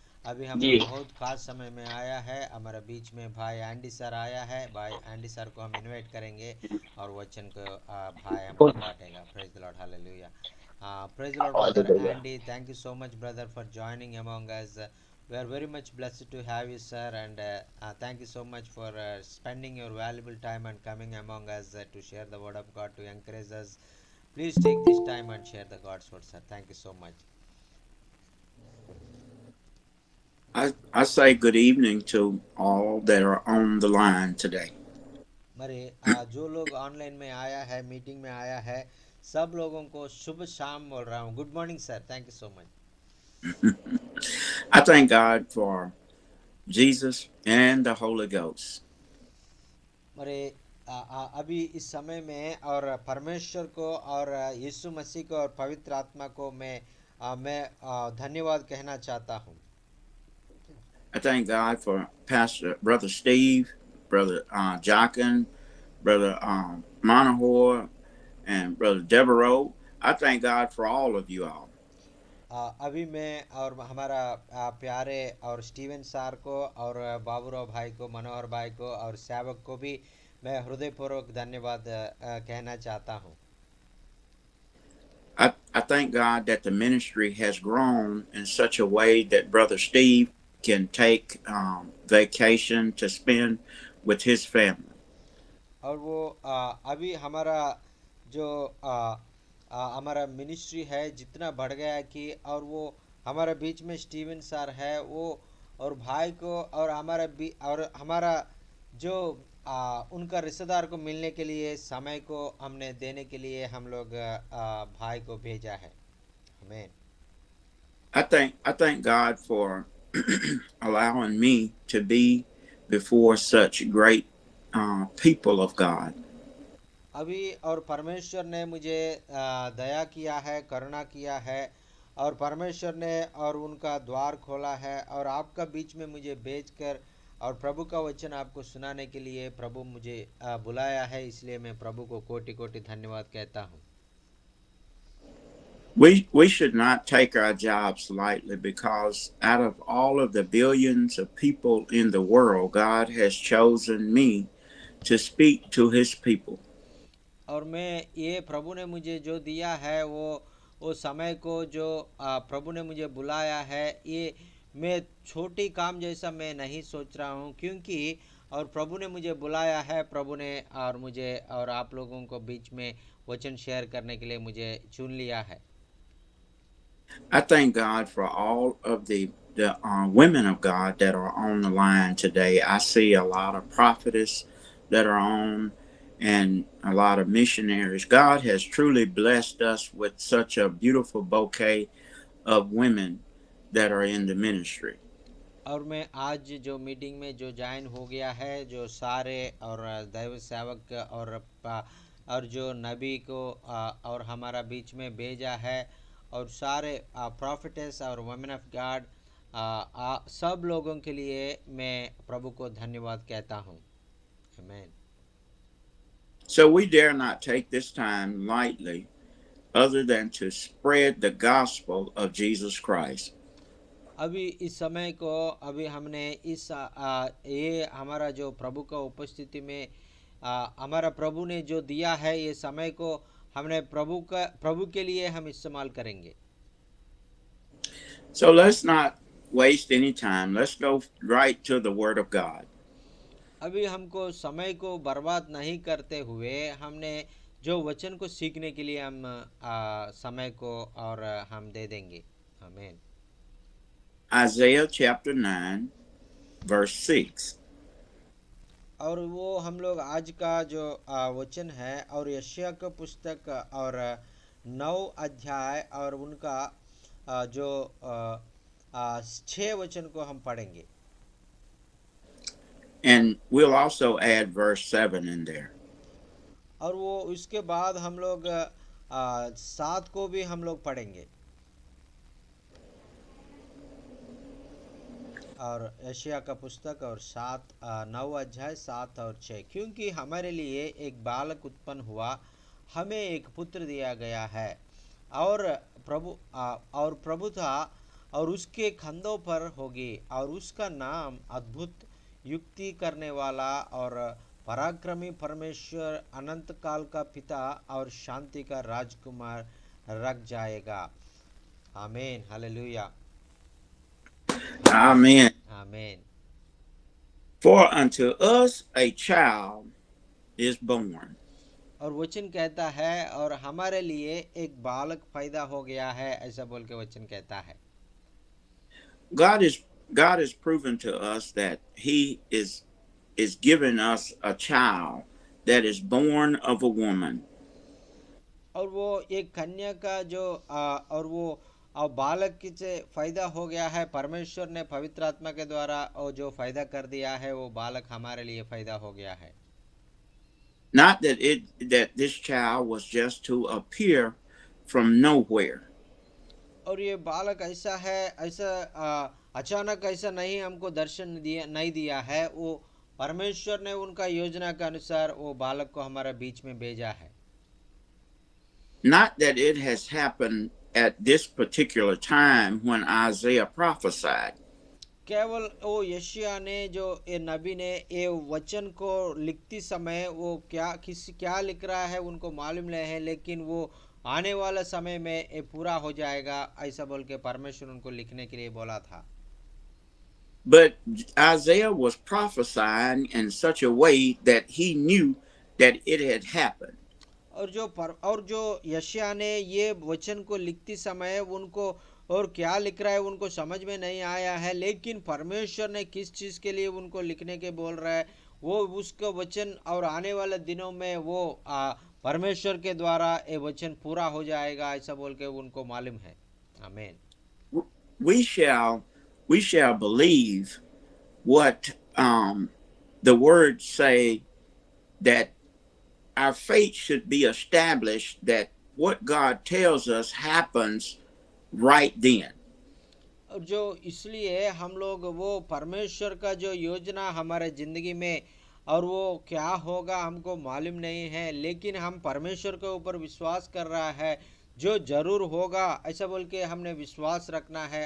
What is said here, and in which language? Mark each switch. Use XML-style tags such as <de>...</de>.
<hi>अभी हम लोग बहुत खास समय में आया है, हमारे बीच में भाई एंडी सर आया है। भाई एंडी सर को हम इनवाइट करेंगे और वचन को भाई हमको बांटेगा।</hi> <en>Praise the lord, hallelujah, praise the lord brother Andy, thank you so much brother for joining among us We are very much blessed to have you, sir, and thank you so much for spending your valuable time and coming among us to share the word of God to encourage us. Please take this time and share the God's word, sir. Thank you so much. I say good evening to all that are on the line today.</en> <hi>मरे जो लोग online में आया है, meeting में आया है, सब लोगों को शुभ शाम बोल रहा हूँ.</hi> <en>Good morning sir. Thank you so much. I thank God for Jesus and the Holy Ghost.</en> <hi>मरे अभी इस समय में और परमेश्वर को और यीशु मसीह को और पवित्र आत्मा को मैं धन्यवाद कहना चाहता हूँ.</hi> <en>I thank God for Brother Steve, Brother Jockin, Brother Monahor, and Brother Devereaux. I thank God for all of you all.</en> <hi>अभी मैं और हमारा प्यारे और स्टीवन सार को और बाबूराव भाई को, मनोहर भाई को और सेवक को भी मैं हृदयपूर्वक धन्यवाद कहना चाहता हूँ.</hi> <en>I thank God that the ministry has grown in such a way that Brother Steve can take vacation to spend with his family.</en> <hi>और वो अभी हमारा जो हमारा मिनिस्ट्री है जितना बढ़ गया है कि और वो हमारा बीच में स्टीवन सर है वो और भाई को और हमारा जो उनका रिश्तेदार को मिलने के लिए समय को हमने देने के लिए हम लोग भाई को भेजा है. आमीन.</hi> <en>I thank God for allowing me to be before such great people of God.</en> <hi>अभी और परमेश्वर ने मुझे दया किया है, करुणा किया है और परमेश्वर ने और उनका द्वार खोला है और आपका बीच में मुझे भेजकर और प्रभु का वचन आपको सुनाने के लिए प्रभु मुझे बुलाया है. इसलिए मैं प्रभु को कोटि कोटि धन्यवाद कहता हूँ.</hi> <en>We should not take our jobs lightly because out of all of the billions of people in the world, God has chosen me to speak to his people.</en> <hi>और मैं ये प्रभु ने मुझे जो दिया है वो समय को जो प्रभु ने मुझे बुलाया है, ये मैं छोटी काम जैसा मैं नहीं सोच रहा हूँ क्योंकि और प्रभु ने मुझे बुलाया है. प्रभु ने और मुझे और आप लोगों को बीच में वचन शेयर करने के लिए मुझे चुन लिया है.</hi> <en>I thank God for all of the women of God that are on the line today. I see a lot of prophetess that are on and a lot of missionaries. God has truly blessed us with such a beautiful bouquet of women that are in the ministry.</en> <hi>और मैं आज जो meeting में जो join हो गया है, जो सारे और दैव सेवक और जो नबी को और हमारा बीच में भेजा है और सारे प्रॉफिटेस और</hi> <en>women of God</en> <hi>सब लोगों के लिए मैं प्रभु को धन्यवाद कहता हूँ. आमीन.</hi> <en>So we dare not take this time lightly other than to spread the gospel of Jesus Christ.</en> <hi>अभी इस समय को अभी हमने इस ये हमारा जो प्रभु का उपस्थिति में हमारा प्रभु ने जो दिया है, ये समय को हमने प्रभु के लिए हम इस्तेमाल करेंगे.</hi> <en>So let's not waste any time. Let's go right to the Word of God.</en> <hi>अभी हमको समय को बर्बाद नहीं करते हुए हमने जो वचन को सीखने के लिए हम समय को और हम दे देंगे. आमीन.</hi> <en>Isaiah chapter 9 verse 6.</en> <hi>और वो हम लोग आज का जो वचन है और यशायाह का पुस्तक और 9 अध्याय और उनका जो 6 वचन को हम पढ़ेंगे.</hi> <en>And we'll also add verse 7 in there.</en> <hi>और वो उसके बाद हम लोग 7 को भी हम लोग पढ़ेंगे. और यशायाह का पुस्तक और 9 अध्याय 7 और 6. क्योंकि हमारे लिए एक बालक उत्पन्न हुआ, हमें एक पुत्र दिया गया है और प्रभुता और उसके कंधों पर होगी और उसका नाम अद्भुत, युक्ति करने वाला और पराक्रमी परमेश्वर, अनंत काल का पिता और शांति का राजकुमार रख जाएगा. आमीन. हालेलुया.</hi> <en>Amen.</en> <hi>आमीन।</hi> <en>For unto us a child is born.</en> <hi>और वचन कहता है और हमारे लिए एक बालक पैदा हो गया है, ऐसा बोल के वचन कहता है।</hi> <en>God has proven to us that He is giving us a child that is born of a woman.</en> <hi>और वो एक कन्या का जो और वो बालक से फायदा हो गया है, परमेश्वर ने पवित्र आत्मा के द्वारा और जो फायदा कर दिया है वो बालक हमारे लिए फायदा हो गया है।</hi> <en>Not that this child was just to appear from nowhere.</en> <hi>और ये बालक ऐसा है, ऐसा अचानक ऐसा नहीं हमको दर्शन नहीं दिया है, वो परमेश्वर ने उनका योजना के अनुसार वो बालक को हमारे बीच में भेजा है।</hi> <en>Not that it has happened at this particular time when Isaiah prophesied.</en> <hi>केवल वो यशायाह ने जो ये नबी ने ये वचन को लिखती समय वो क्या लिख रहा है उनको मालूम नहीं है, लेकिन वो आने वाला समय में ये पूरा हो जाएगा ऐसा बोल के परमेश्वर उनको लिखने के लिए बोला था।</hi> <en>But Isaiah was prophesying in such a way that he knew that it had happened.</en> <hi>और जो यशायाह ने ये वचन को लिखती समय उनको और क्या लिख रहा है उनको समझ में नहीं आया है, लेकिन परमेश्वर ने किस चीज के लिए उनको लिखने के बोल रहा है वो उसका वचन और आने वाले दिनों में वो परमेश्वर के द्वारा ये वचन पूरा हो जाएगा ऐसा बोल के उनको मालूम है। आमीन।</hi> <en>We shall believe what the words say, that our faith should be established, that what God tells us happens right then.</en> <hi>और जो इसलिए हम लोग वो परमेश्वर का जो योजना हमारे जिंदगी में और वो क्या होगा हमको मालूम नहीं है, लेकिन हम परमेश्वर के ऊपर विश्वास कर रहा है जो जरूर होगा ऐसा बोल के हमने विश्वास रखना है।</hi>